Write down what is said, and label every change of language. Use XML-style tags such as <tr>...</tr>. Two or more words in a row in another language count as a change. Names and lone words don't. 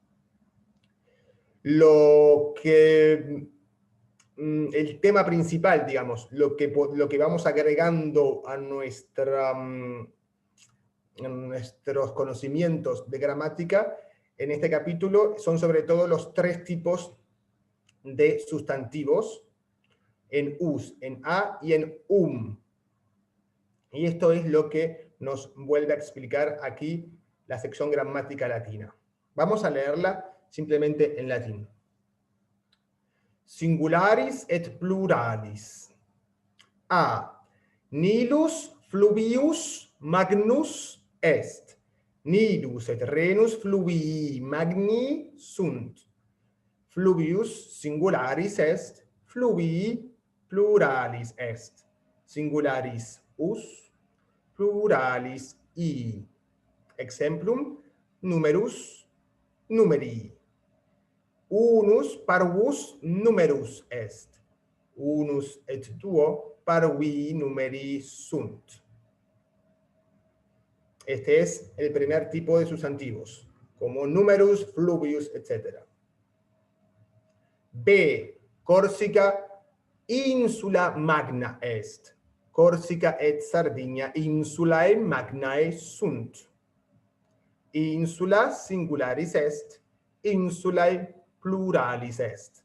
<es>El tema principal, digamos, lo que vamos agregando a nuestros conocimientos de gramática en este capítulo son sobre todo los tres tipos de sustantivos, en us, en a y en Y esto es lo que nos vuelve a explicar aquí la sección gramática latina. Vamos a leerla simplemente en latín.</es> <la>Singularis et pluralis. A. Nilus fluvius magnus est. Nilus et renus fluvii magni sunt. Fluvius singularis est, fluvii pluralis est. Singularis us, pluralis i. Exemplum, numerus, numeri. Unus parvus numerus est. Unus et duo parvi numeri sunt.</la> <es>Este es el primer tipo de sustantivos, como</es> <la>numerus, fluvius,</la> <es>etc.</es> <la>B. Corsica insula magna est. Corsica et Sardinia insulae magnae sunt. Insula singularis est, insulae pluralis est.</la>